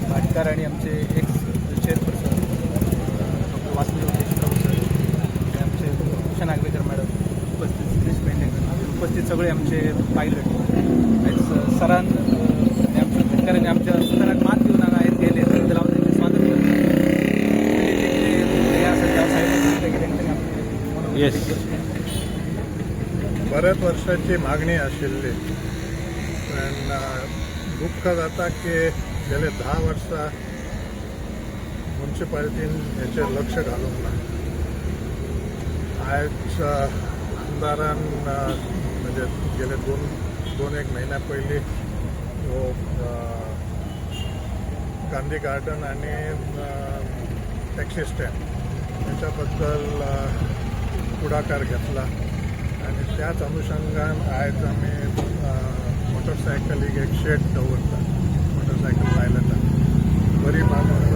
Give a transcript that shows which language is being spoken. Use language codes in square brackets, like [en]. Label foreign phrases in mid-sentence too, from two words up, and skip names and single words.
[mr] पेडणेकर आणि आमचे एक्स चेअरपर्सन डॉक्टर वासुदेव केशवराव सर, आमचे उषा नागवेकर मॅडम उपस्थित, सतीश पेडणेकर उपस्थित, सगळे आमचे पायलट सरांनी आमच्या पेडणेकरांनी आमच्या सुताराक मान देऊन आहेत गेले त्याला त्यांचे स्वागत [en] येस. [kok] बऱ्याच वर्षाची मागणी आशिल्ली, पण दुःख जाता की गेले 10 वर्सां म्युन्सिपालिटीन हेचेर लक्ष घालूंक ना. आयज आमदारान म्हणजे गेले दोन एक महिन्या पयलीं हो गांधी गार्डन आणि टॅक्सी स्टँड हेच्या बद्दल पुढाकार घेतला आणि त्याच अनुषंगान आयज आमी मोटरसायकलीक एक शेड दवरता, मोटरसायकल लायलेता बरी बाब आसा.